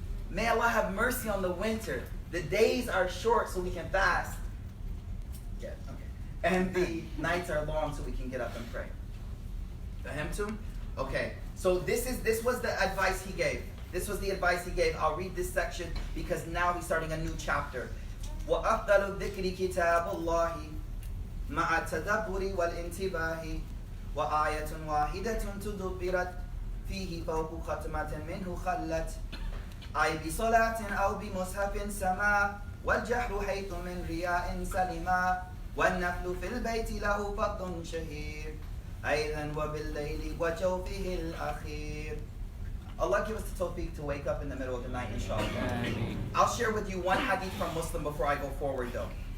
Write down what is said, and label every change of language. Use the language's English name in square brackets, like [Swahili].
[English] May Allah have mercy on the winter. The days are short so we can fast. Yeah, okay. And the nights are long so we can get up and pray. Fahimtum? Okay. So this was the advice he gave. This was the advice he gave. I'll read this section because now he's starting a new chapter. [Arabic] وَأَفْضَلُ الذِّكْرِ كِتَابُ اللَّهِ مَعَ التَّدَبُّرِ وَالْإِنْتِبَاهِ وَآيَةٌ وَاحِدَةٌ تُدُبِّرَتْ فِيهِ فَوْقُ خَتْمَةٍ مِنْهُ خَلَّتْ أي بصلاة أو بمصحف سما والجهر حيث من رياء سلما والنفل في البيت له فضل شهير أيضا وبالليل وجوفه الأخير. [English] Allah give us the tawfiq to wake up in the middle of the night, inshallah. I'll share with you one hadith from Muslim before I go forward though.